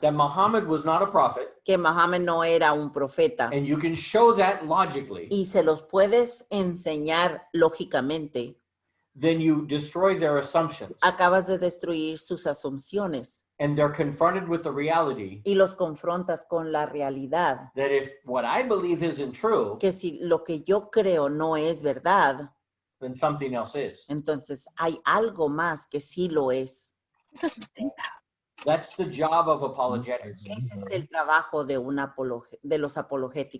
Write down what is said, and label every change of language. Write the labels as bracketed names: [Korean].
[English] that Muhammad was not a prophet, [Spanish] que Mohammed no era un profeta [English] and you can show that logically, [Spanish] y se los puedes enseñar lógicamente, [English] then you destroy their assumptions. [Spanish] acabas de destruir sus asunciones [English] And they're confronted with the reality [Spanish] y los confrontas con la realidad, [English] that if what I believe isn't true, [Spanish] que si lo que yo creo no es verdad, [English] then something else is. [Spanish] entonces hay algo más que sí lo es. [English] Who doesn't think that? That's the job of apologetics. [Spanish] Ese es el trabajo de, de los apologéticos.